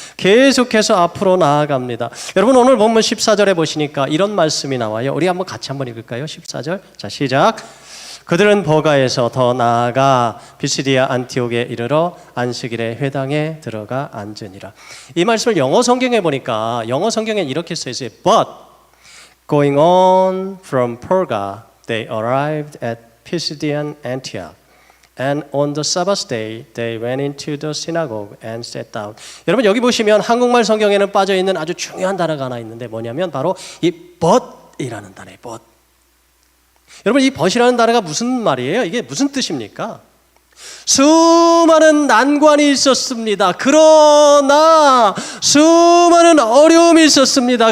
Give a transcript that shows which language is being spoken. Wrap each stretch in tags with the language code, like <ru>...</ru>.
<ko>계속해서 앞으로 나아갑니다. 여러분 오늘 본문 14절에 보시니까 이런 말씀이 나와요. 우리 같이 한번 읽을까요? 14절. 자, 시작. 그들은 버가에서 더 나아가 비시디아 안티옥에 이르러 안식일에 회당에 들어가 앉으니라. 이 말씀을 영어 성경에 보니까 영어 성경에 이렇게 써 있어요.</ko> <en>But going on from Perga, they arrived at Pisidian Antioch. And on the Sabbath day, they went into the synagogue and sat down.</en> <ko>여러분 여기 보시면 한국말 성경에는 빠져 있는 아주 중요한 단어가 하나 있는데 뭐냐면 바로 이 but이라는 단어예요. but. 여러분 이 but이라는 단어가 무슨 말이에요? 이게 무슨 뜻입니까? 수많은 난관이 있었습니다. 그러나 수많은 어려움이 있었습니다.</ko>